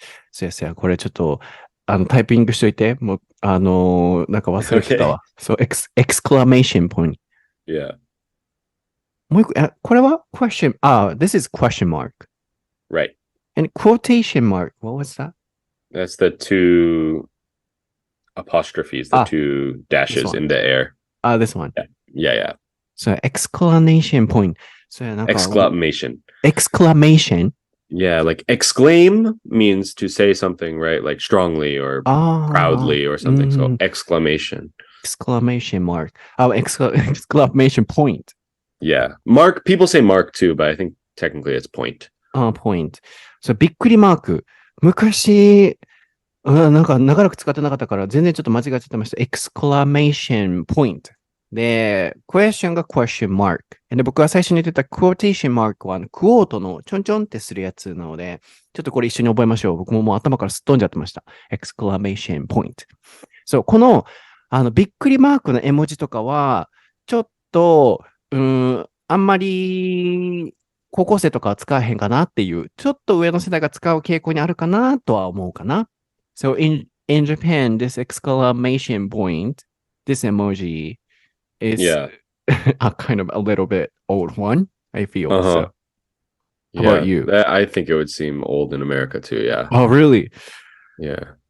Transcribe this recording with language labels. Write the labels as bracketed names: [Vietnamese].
[Japanese] そうやそうや、これちょっと、タイピングしといて。もう、なんか忘れてたわ。そう、 [English] exclamation point. Yeah. [Japanese] もう一個、これは [English] question, this is question mark. Right. And quotation mark, what was that? That's the two apostrophes, the two dashes in the air. This one. Yeah. So, exclamation point. So, [Japanese] なんか [English] Exclamation. Exclamation. Yeah, like exclaim means to say something, right? Like strongly or proudly or something. So exclamation. Exclamation mark. Exclamation point. Yeah. Mark, people say mark too, but I think technically it's point. Point. So, [Japanese] びっくりマーク。昔、なんか長らく使ってなかったから全然ちょっと間違っちゃってました。 [English] exclamation point。 [Japanese] で、 [English] question が question mark。 [Japanese] で、僕が最初に言ってた quotation mark はクォートのちょんちょんってするやつなので、ちょっとこれ一緒に覚えましょう。僕ももう頭からすっ飛んじゃってました。 [English] exclamation point。 [Japanese] そう、この、びっくりマークの絵文字とかは、ちょっと、あんまり、高校生とかは使えへんかなっていう、ちょっと上の世代が使う傾向にあるかなとは思うかな。 [English] So in Japan, this exclamation point, this emoji is a kind of a little bit old one, I feel. So, how about you? I think it would seem old in America too, yeah. Oh, really? Yeah.